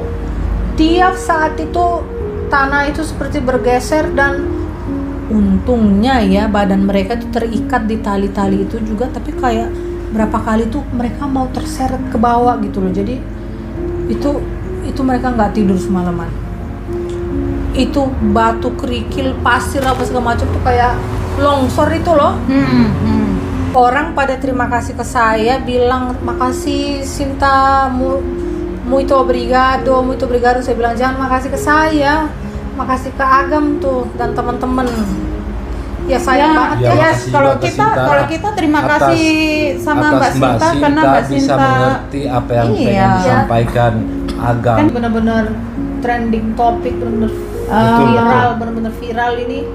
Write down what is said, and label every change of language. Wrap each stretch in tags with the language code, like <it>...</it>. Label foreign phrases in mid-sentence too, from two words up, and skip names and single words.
<id>Tiap saat itu tanah itu seperti bergeser dan untungnya ya badan mereka itu terikat di tali-tali itu juga, tapi kayak berapa kali tuh mereka mau terseret ke bawah gitu loh. Jadi itu mereka nggak tidur semalaman. Itu batu kerikil, pasir apa segala macam tuh kayak longsor itu loh. Orang pada terima kasih ke saya, bilang makasih Sinta,</id> <pt>muito obrigado.</pt> <id>Saya bilang jangan makasih ke saya, makasih ke Agam tuh dan teman-teman. Ya sayang banget ya. Kalau kita terima kasih sama Mbak Sinta karena Mbak Sinta bisa mengerti apa yang pengen disampaikan Agam. Kan benar-benar trending topik, benar-benar viral ini.</id>